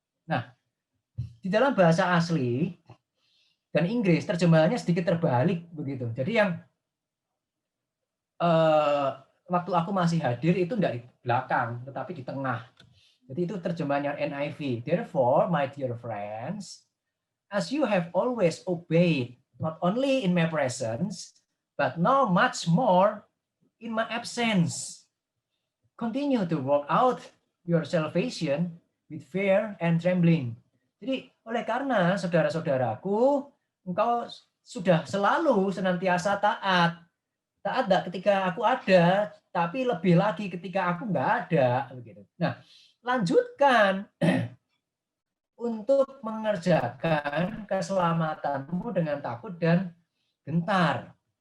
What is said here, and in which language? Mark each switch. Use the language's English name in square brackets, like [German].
[Indonesian] Nah, di dalam bahasa asli dan Inggris, terjemahannya sedikit terbalik begitu. Jadi yang waktu aku masih hadir itu tidak di belakang, tetapi di tengah. Jadi itu terjemahannya NIV. [English] Therefore, my dear friends, as you have always obeyed, not only in my presence, but now much more in my absence, continue to work out your salvation with fear and trembling. [Indonesian] Jadi, oleh karena saudara-saudaraku, engkau sudah selalu senantiasa taat. Taat tidak ketika aku ada, tapi lebih lagi ketika aku nggak ada. Nah, lanjutkan untuk mengerjakan keselamatanmu dengan takut dan gentar.